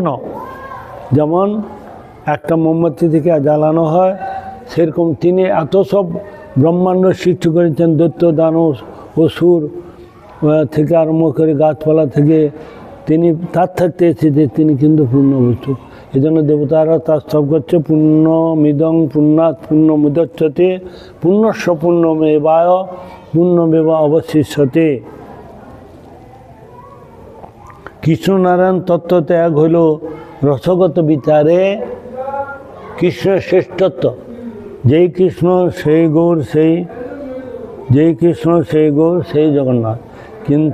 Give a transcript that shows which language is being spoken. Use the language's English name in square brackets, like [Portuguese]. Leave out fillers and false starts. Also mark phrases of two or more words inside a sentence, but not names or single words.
[Bangla] যেমন একটা মোমবাতি থেকে জ্বালানো হয়, সেরকম তিনি এত সব ব্রহ্মাণ্ড সৃষ্টি করেছেন। দৈত্য দানব অসুর থেকে আরম্ভ করে গাছপালা থেকে তিনি তার থাকতে এসেছে, তিনি কিন্তু পূর্ণ বস্তু। এই জন্য দেবতারা তার সব করছে [Sanskrit] পূর্ণমিদং পূর্ণাৎ পূর্ণমুদচ্যতে পূর্ণস্য পূর্ণমেবা অবশিষ্যতে। [Bangla] কৃষ্ণনারায়ণ তত্ত্বত্যাগ হইল রসগত বিচারে কৃষ্ণের শ্রেষ্ঠত্ব। যেই কৃষ্ণ সেই গৌর, যেই কৃষ্ণ সেই গৌর, সেই জগন্নাথ।